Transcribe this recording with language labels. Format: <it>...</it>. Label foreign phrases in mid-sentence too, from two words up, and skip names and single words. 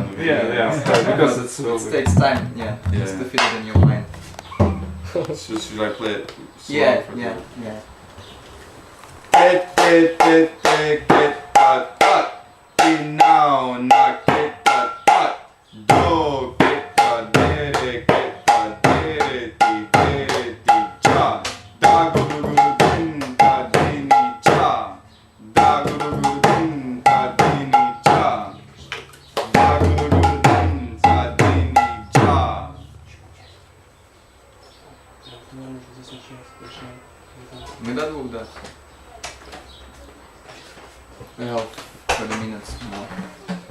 <en>Yeah, because it takes time, just to fit it in your mind. So should I play it slow? Yeah. KheTaTaKhe now, not KheTaTak. Do KheTa, DheRe, KheTa, DheRe, Ja. Da GurGur Dhin, da DheNe Ja. Da GurGur Dhin, da DheNe Ja. Da GurGur Dhin, da DheNe Ja.</en> <ru>Мы до 2, да.</ru> <en>20 minutes more.</en>